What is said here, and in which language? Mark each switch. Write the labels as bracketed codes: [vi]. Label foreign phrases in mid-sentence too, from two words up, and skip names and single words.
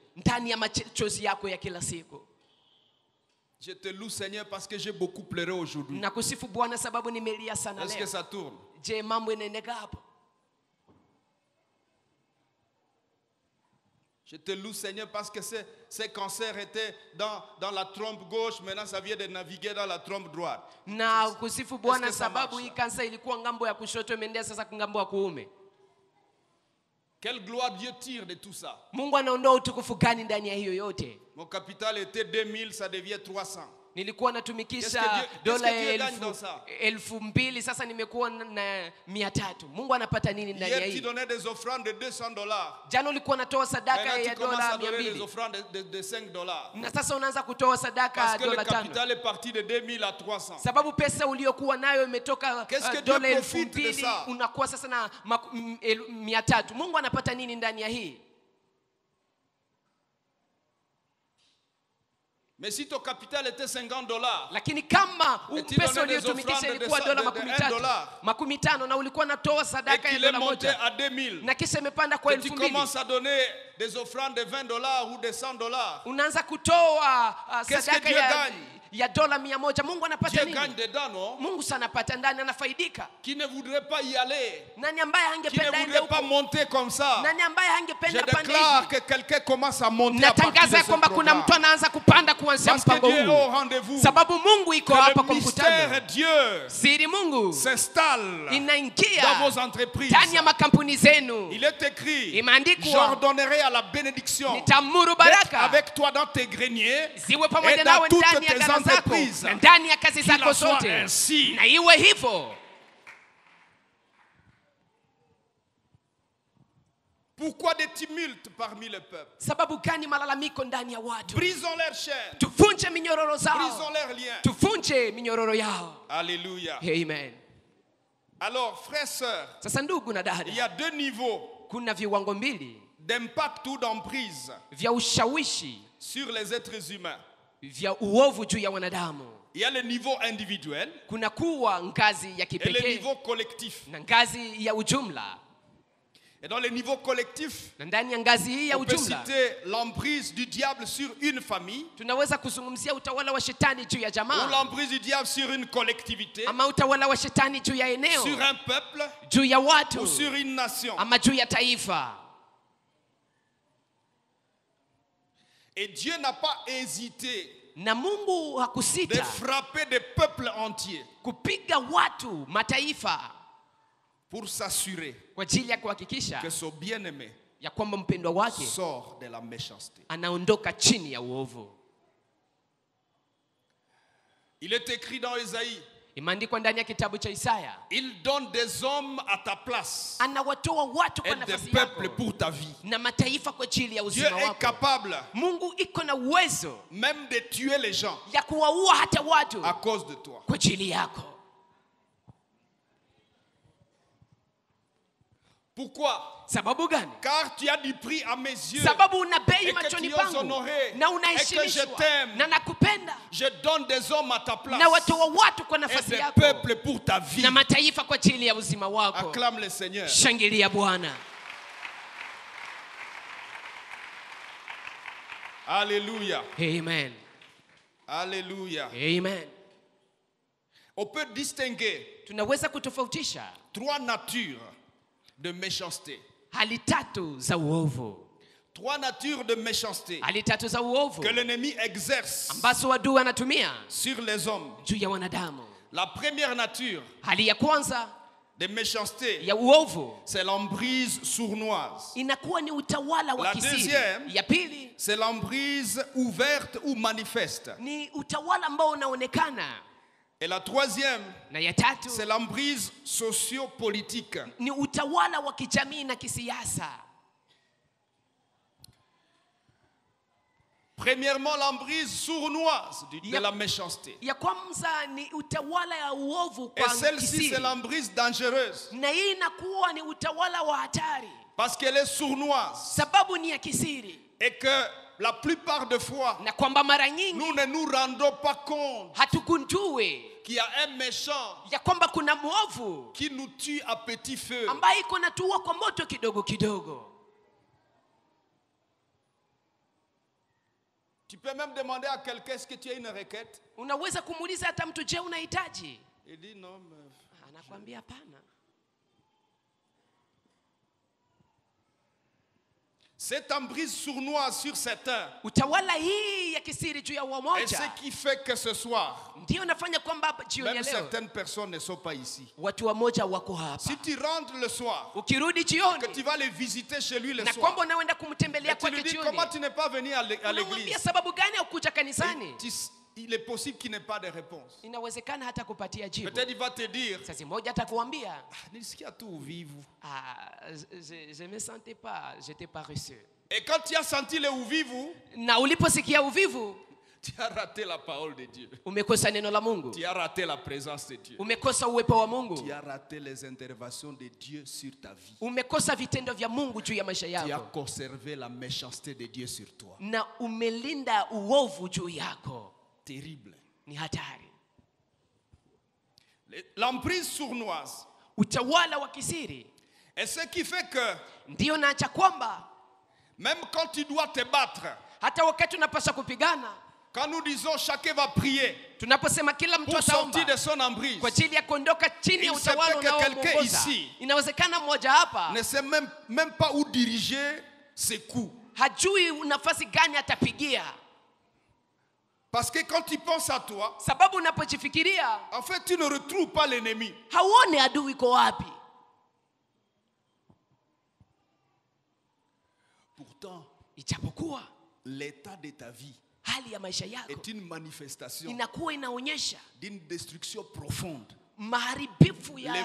[sw] ndani ya machozi yako ya kila siku. [fr] Je te loue Seigneur parce que j'ai beaucoup pleuré aujourd'hui. [sw] Nakusifu Bwana sababu nimelia sana [fr] Est-ce que [sw] leo. [fr] ça tourne? [sw] Je, mambo inaendeka hapo? [fr] Je te loue Seigneur parce que ces cancers étaient dans la trompe gauche, maintenant ça vient de naviguer dans la trompe droite. [sw] Na kusifu Bwana [fr] Est-ce que ça [sw] sababu [fr] marche? [sw] hii kansa ilikuwa ngambo ya kushoto imeendea sasa ngambo ya kuume. [fr] Quelle gloire Dieu tire de tout ça. [sw] Mungu anaondoa utukufu gani ndani ya hiyo yote? [fr] Mon capital était 2000, ça devient 300. [sw] Nilikuwa [fr] Qu'est-ce [sw] natumikisha [fr] que [sw] dola [fr] Dieu gagne dans ça? [sw] 2,000 sasa nimekuwa na 300. Mungu anapata nini ndani ya [fr] Hier, tu [sw] hii? [fr] donnais des offrandes de $200. [sw] Jana ulikuwa unatoa sadaka [fr] Maintenant, [sw] ya [fr] tu commences à [sw] dola [fr] donner des [sw] 200. [fr] offrandes de $5. [sw] Na sasa unaanza kutoa sadaka [fr] Parce [sw] ya [fr] que le [sw] dola 5. [fr] capital est parti de 2000 à 300. [sw] Sababu pesa uliyokuwa nayo imetoka [fr] Qu'est-ce que Dieu [sw] dola [fr] profite de [sw] 2,000 [fr] ça? [sw] unakuwa sasa na 300. Mungu anapata nini ndani ya hii? [fr] Mais si ton capital était $50, [sw] Lakini kama [fr] Et tu [sw] pesa [fr] donnais des [sw] uliyotumikisha [fr] offrandes [sw] ilikuwa [fr] de [sw] dola [fr] $1 [sw] 15 na ulikuwa natoa [fr] et [sw] sadaka ya [fr] qu'il est [sw] dola [fr] monté [sw] 1 [fr] à 2000, [sw] na kisha imepanda kwa [fr] et tu [sw] 2,000, [fr] commences à donner des offrandes de $20 ou de $100, [sw] unaanza kutoa [fr] Qu'est-ce que [sw] sadaka [fr] Dieu gagne? [sw] ya dola 100. Mungu anapata [fr] Dieu [sw] nini? [fr] gagne dedans, non? [sw] Mungu sana anapata ndani, anafaidika. [fr] Qui ne voudrait pas y aller, [sw] Nani ambaye [fr] qui ne [sw] hangependa ende [fr] voudrait pas [sw] huko? [fr] monter comme ça. [sw] Nani ambaye [fr] Je [sw] hangependa pande [fr] déclare [sw] hivi? [fr] que quelqu'un commence à monter à partir de [sw] Natangaza [fr] ce [sw] kwamba kuna [fr] programme. [sw] mtu anaanza kupanda kuanzia [fr] Parce que [sw] mpango [fr] Dieu est [sw] huu. [fr] au rendez-vous. [sw] Sababu Mungu iko [fr] Que [sw] hapa [fr] le [sw] kwa [fr] mystère [sw] mkutano. [fr] Dieu [sw] Siri Mungu [fr] s'installe [sw] inaingia [fr] dans vos entreprises. [sw] ndani ya makampuni zenu. [fr] Il est écrit, [sw] Imeandikwa, [fr] j'ordonnerai à la bénédiction [sw] nitamuru [fr] d'être [sw] baraka [fr] avec toi dans tes greniers [sw] ziwe [fr] et [sw] pamoja [fr] dans [sw] nawe [fr] toutes [sw] ndani ya [fr] tes [sw] ghala zako [fr] entreprises. [sw] na ndani ya kazi [fr] Qu'il [sw] zako [fr] en soit [sw] zote, [fr] ainsi. [sw] na iwe hivyo. [fr] Pourquoi des tumultes parmi le peuple? [sw] Sababu gani malalamiko ndani ya watu? [fr] Brisons leurs chaînes, [sw] Tuvunje minyororo [fr] brisons [sw] zao, [fr] leurs liens. [sw] tuvunje minyororo yao. [fr] Alléluia. [sw] Amen. [fr] Alors, frères, sœurs, [sw] Sasa ndugu na [fr] il [sw] dada, [fr] y a deux niveaux [sw] kuna viwango mbili [fr] d'impact ou d'emprise [sw] vya ushawishi [fr] sur les êtres humains. [sw] vya uovu juu ya wanadamu. [fr] Il y a le niveau individuel [sw] Kuna kuwa ngazi ya [fr] et le [sw] kipekee [fr] niveau collectif. [sw] na ngazi ya ujumla, [fr] Et dans le niveau collectif, [sw] na ndani ya ngazi hii ya [fr] on peut [sw] ujumla [fr] citer l'emprise du diable sur une famille [sw] tunaweza kuzungumzia utawala wa shetani juu ya [fr] ou [sw] jamaa, [fr] l'emprise du diable sur une collectivité, [sw] ama utawala wa shetani juu ya eneo, [fr] sur un peuple [sw] juu ya watu, [fr] ou sur une nation. [sw] ama juu ya taifa. [fr] Et Dieu n'a pas hésité [sw] Na Mungu [fr] de [sw] hakusita [fr] frapper des peuples entiers [sw] kupiga watu mataifa [fr] pour s'assurer [sw] kwa ajili ya kuhakikisha [fr] que son bien-aimé [sw] ya kwamba mpendwa wake [fr] sort de la méchanceté. [sw] anaondoka chini ya uovu. [fr] Il est écrit dans Isaïe, [sw] Imeandikwa ndani ya kitabu cha Isaya, [fr] il donne des hommes à ta place [sw] anawatoa watu kwa [fr] et des [sw] nafasi [fr] peuples [sw] yako [fr] pour ta vie. [sw] na mataifa kwa ajili ya [fr] Dieu [sw] uzima [fr] est [sw] wako. [fr] capable [sw] Mungu iko na uwezo [fr] même de tuer les gens [sw] ya kuwaua hata watu [fr] à cause de toi. [sw] kwa ajili yako. [fr] Pourquoi? [sw] Sababu gani? [fr] Car tu as du prix à mes yeux. [sw] Sababu una bei [fr] Et que [sw] machoni [fr] tu oses [sw] pangu [fr] honorer. [sw] na [fr] Et que [sw] unaheshimishwa [fr] je t'aime. [sw] na nakupenda [fr] Je donne des hommes à ta place [sw] na watoa watu kwa [fr] et [sw] nafasi [fr] des [sw] yako [fr] peuples pour ta vie. [sw] na mataifa kwa ajili ya uzima wako. [fr] Acclame le Seigneur. [sw] Shangilia Bwana. [fr] Alléluia. [sw] Amen. [fr] Alléluia. [sw] Amen. [fr] On peut distinguer [sw] Tunaweza kutofautisha [fr] 3 natures de méchanceté. [sw] hali tatu za uovu. [fr] 3 natures de méchanceté [sw] Hali tatu za uovu [fr] que l'ennemi exerce [sw] ambazo adui anatumia [fr] sur les hommes. [sw] juu ya wanadamu. [fr] La première nature [sw] Hali ya kwanza [fr] de méchanceté, [sw] ya uovu [fr] c'est l'emprise sournoise. [sw] inakuwa ni utawala wa [fr] La [sw] kisiri. [fr] deuxième, [sw] Ya pili [fr] c'est l'emprise ouverte ou manifeste. [sw] ni utawala ambao unaonekana, [fr] Et la troisième, [sw] na ya tatu [fr] c'est l'emprise socio-politique. [sw] ni utawala wa kijamii na kisiasa. [fr] Premièrement, l'emprise sournoise de la méchanceté. [sw] Ya kwanza ni utawala ya uovu [fr] Et [sw] kwa [fr] celle-ci, [sw] kisiri. [fr] c'est l'emprise dangereuse. [sw] Na hii inakuwa ni utawala wa hatari [fr] Parce qu'elle est sournoise. [sw] sababu ni ya kisiri, [fr] Et que la plupart des fois, [sw] na kwamba mara nyingi [fr] nous ne nous rendons pas compte [sw] hatukundue [fr] qu'il y a un méchant [sw] ya kwamba kuna mwovu [fr] qui nous tue à petit feu. [sw] ambaye iko natua kwa moto kidogo kidogo. [fr] Tu peux même demander à quelqu'un, est-ce que tu as une requête? [sw] Unaweza kumuuliza hata mtu, je, unahitaji? [fr] Il dit non, mais [sw] Anakuambia hapana. [fr] cette emprise sournoise sur certains [sw] Utawala hii ya kisiri juu ya [fr] est [sw] umoja [fr] ce qui fait que ce soir, [sw] ndio nafanya kwamba hapa jioni ya [fr] même [sw] leo [fr] certaines personnes ne sont pas ici. [sw] watu wamoja wako hapa. [fr] Si tu rentres le soir, [sw] Ukirudi [fr] que [sw] jioni [fr] tu vas les visiter chez lui le [sw] na [fr] soir, [sw] kwamba unaenda kumtembelea [fr] et tu lui [sw] kwake [fr] dis [sw] jioni, [fr] comment tu n'es pas venu à [sw] unamwambia [fr] l'église, [sw] sababu gani haukuja kanisani, [fr] il est possible qu'il n'ait pas de réponse. [sw] inawezekana hata kupatia jibu. [fr] Peut-être il va te dire, [sw] Sasa moja atakuambia, nilisikia tu uvivu. [fr] je me sentais pas, j'étais paresseux. Et quand tu as senti le uvivu, [sw] Na uliposikia uvivu, [fr] tu as raté la parole de Dieu. [sw] umekosa neno la Mungu, [fr] Tu as raté la présence de Dieu. [sw] umekosa uwepo wa Mungu, [fr] Tu as raté les interventions de Dieu sur ta vie. [sw] umekosa vitendo vya Mungu juu ya maisha [fr] Tu as [sw] yako, [fr] conservé la méchanceté de Dieu sur toi. [sw] na umelinda uovu juu yako. [fr] Terrible. [sw] Ni hatari. [fr] L'emprise sournoise. [sw] Utawala wa kisiri [fr] Et ce qui fait que [sw] ndio naacha kwamba [fr] même quand tu dois te battre, [sw] hata wakati unapaswa kupigana, [fr] quand nous disons chacun va prier [sw] tunaposema kila mtu [fr] pour sortir [sw] ataomba [fr] de son emprise, [sw] kwa ajili ya kuondoka chini ya [fr] Il se [sw] utawala [fr] peut que quelqu'un [sw] unaoongoza, [fr] ici [sw] inawezekana mmoja hapa [fr] ne sait même pas où diriger ses coups. [sw] hajui nafasi gani atapigia, [fr] Parce que quand tu penses à toi, [sw] sababu unapojifikiria [fr] en fait, tu ne retrouves pas l'ennemi. [sw] hauone adui iko wapi. [fr] Pourtant, [sw] Ijapokuwa [fr] l'état de ta vie [sw] hali ya maisha yako [fr] est une manifestation [sw] inakuwa inaonyesha [fr] d'une destruction profonde. [sw] maharibifu ya